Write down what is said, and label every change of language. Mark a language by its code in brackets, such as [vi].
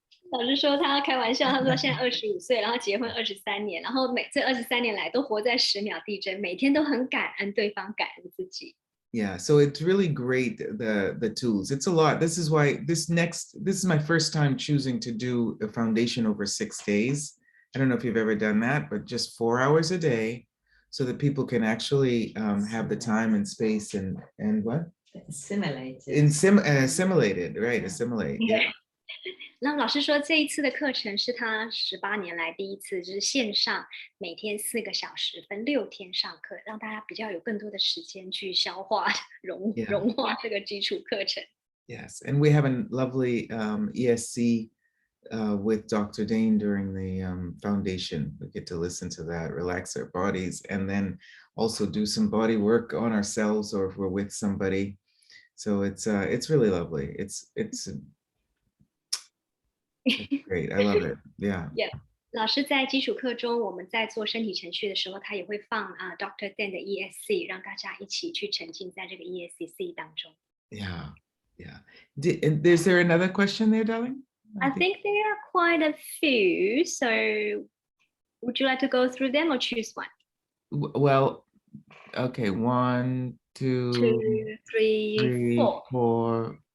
[zh] 老师说他开玩笑，他说现在25岁，然后结婚23年，然后这23年来都活在10秒地震，每天都很感恩对方，感恩自己。 [en] Yeah, so it's really great, the tools. It's a lot. This is why this is my first time choosing to do a foundation over 6 days. I don't know if you've ever done that, but just 4 hours a day, so that people can actually have the time and space and what? Assimilated, right? Assimilate. Yeah. [zh] 那老师说这一次的课程是他18年来第一次，就是线上每天4个小时，分6天上课，让大家比较有更多的时间去消化、融化这个基础课程。 [en] Yes, and we have a lovely ESC with Dr. Dane during the foundation. We get to listen to that, relax our bodies, and then also do some body work on ourselves, or if we're with somebody. So it's really lovely. It's great. I love it. Yeah. Yeah. [zh] 老师在基础课中，我们在做身体程序的时候，他也会放Dr. Dan 的 ESC， 让大家一起去沉浸在这个 ESC 当中。 [en] Yeah, yeah. Is there another question there, darling? I think there are quite a few. So, would you like to go through them or choose one? Well, okay. 1, 2, 2, 3, 4.